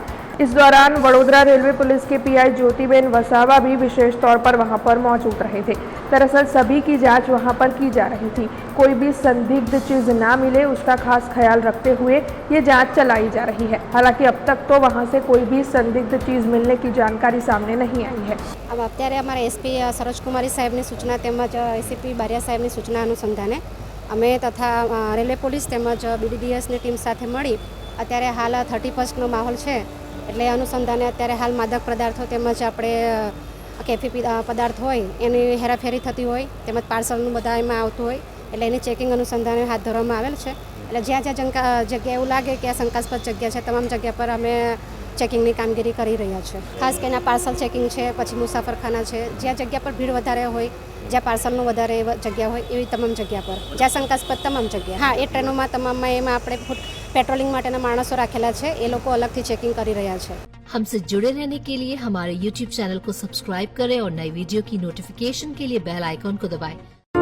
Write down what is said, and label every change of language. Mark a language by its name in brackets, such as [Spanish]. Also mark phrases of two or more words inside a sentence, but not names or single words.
[Hindi] इस दौरान वडोदरा रेलवे पुलिस के पीआई ज्योतिबेन वसावा भी विशेष तौर पर वहां पर मौजूद रहे थे। दरअसल सभी की जांच वहां पर की जा रही थी। कोई भी संदिग्ध चीज ना मिले उसका खास ख्याल रखते हुए ये जांच चलाई जा रही है। हालांकि अब तक तो वहां से कोई भी संदिग्ध चीज मिलने की जानकारी सामने नहीं आई है। [Gujarati] અબ અત્યારે અમારા એસપી સરોજ કુમારી સાહેબની સૂચના તેમજ એસીપી બારિયા સાહેબની સૂચના અનુસંધાને અમે તથા રેલવે પુલિસ તેમજ બીડીડીએસની ટીમ સાથે મળી અત્યારે હાલ 31 નો માહોલ છે એટલે અનુસંધાને અત્યારે હાલ માદક પદાર્થો તેમજ આપણે કેફી પદાર્થ હોય એની હેરાફેરી થતી હોય તેમજ પાર્સલનું બધા એમાં આવતું હોય એટલે એની ચેકિંગ અનુસંધાને હાથ ધરવામાં આવેલ છે। એટલે જ્યાં જ્યાં જગ્યા એવું લાગે કે આ શંકાસ્પદ જગ્યા છે તમામ જગ્યા પર અમે ચેકિંગની કામગીરી કરી રહ્યા છે। ખાસ કરીને પાર્સલ ચેકિંગ છે, પછી મુસાફરખાના છે, જ્યાં જગ્યા પર ભીડ વધારે હોય, જ્યાં પાર્સલનું વધારે જગ્યા હોય એવી તમામ જગ્યા પર, જ્યાં શંકાસ્પદ તમામ જગ્યા। હા, એ ટ્રેનોમાં તમામમાં એમાં આપણે પેટ્રોલિંગ માટેના માણસો રાખેલા છે, એ લોકો અલગથી ચેકિંગ કરી રહ્યા છે। [Hindi] हमसे जुड़े रहने के लिए हमारे YouTube चैनल को सब्सक्राइब करें और नई वीडियो की नोटिफिकेशन के लिए बेल आइकॉन को दबाएं।